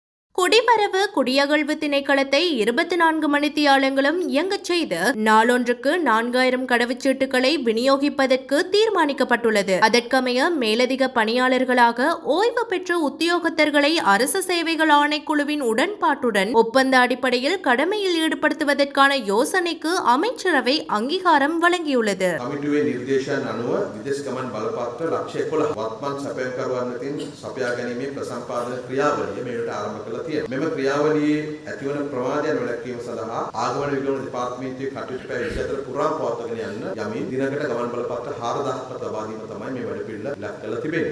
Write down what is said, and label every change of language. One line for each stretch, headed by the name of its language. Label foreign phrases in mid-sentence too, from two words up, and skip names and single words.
Tamil: குடிவரவு குடியகழ்வு திணைக்களத்தை 24 மணித்தியாலங்களும் இயங்கச் செய்து நாளொன்றுக்கு 4000 கடவுச்சீட்டுகளை விநியோகிப்பதற்கு தீர்மானிக்கப்பட்டுள்ளது. அதற்கமைய மேலதிக பணியாளர்களாக ஓய்வு பெற்ற உத்தியோகத்தர்களை அரசு சேவைகள் ஆணைக்குழுவின் உடன்பாட்டுடன் ஒப்பந்த அடிப்படையில் கடமையில் ஈடுபடுத்துவதற்கான யோசனைக்கு அமைச்சரவை அங்கீகாரம் வழங்கியுள்ளது.
Sinhala: මෙම ක්‍රියාවලියේ ඇතිවන ප්‍රමාදයන් වැළැක්වීම සඳහා ආගමන විගමන දෙපාර්තමේන්තුවේ කටයුතු පැය 24 පුරාම පවත්වාගෙන යන්න යමින් දිනකට ගමන් බලපත්‍ර 4000ක් ලබා දීම තමයි මේ වැඩපිළිවෙල ඉලක්ක කරලා තිබෙන්නේ.